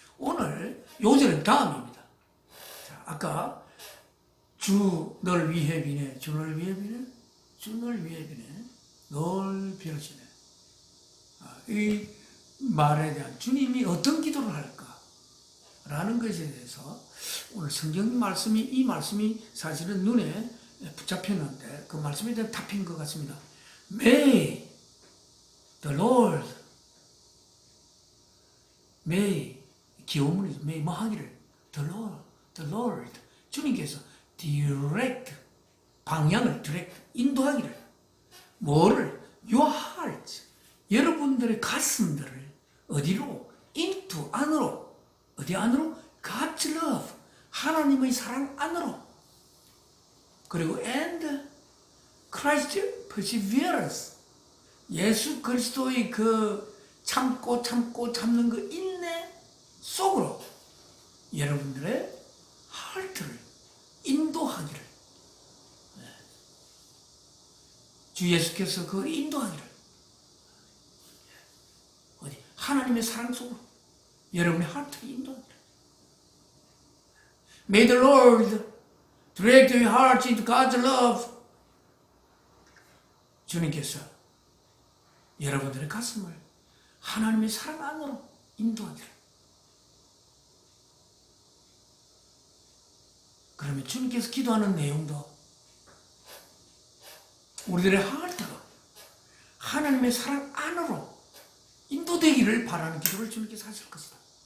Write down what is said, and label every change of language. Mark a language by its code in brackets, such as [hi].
[ko] 오늘 요절은 다음입니다. 자, 아까 주 널 위해 비네, 주 널 위해 비네, 주 널 위해 비네, 널 빌어주네. 이 말에 대한 주님이 어떤 기도를 할까? 라는 것에 대해서 오늘 성경 말씀이, 이 말씀이 사실은 눈에 붙잡혔는데 그 말씀에 대한 답인 것 같습니다. [en] May the Lord, May, [ko] 기호문이죠. May 뭐 하기를, [en] the Lord, [ko] 주님께서 direct, 방향을 direct, 인도하기를, 뭐를, [en] your heart, [ko] 여러분들의 가슴들을 어디로, into, 안으로, 어디 안으로? [en] God's love, [ko] 하나님의 사랑 안으로, 그리고 [en] and Christ perseverance, [ko] 예수 그리스도의 그 참고 참는 그 인내 속으로 여러분들의 하트를 인도하기를, 주 예수께서 그 인도하기를, 어디 하나님의 사랑 속으로 여러분의 하트를 인도하기를. [en] May the Lord direct your heart into God's love. [ko] 주님께서 여러분들의 가슴을 하나님의 사랑 안으로 인도하기를. 그러면 주님께서 기도하는 내용도 우리들의 하트가 하나님의 사랑 안으로 인도되기를 바라는 기도를 주님께서 하실 것이다.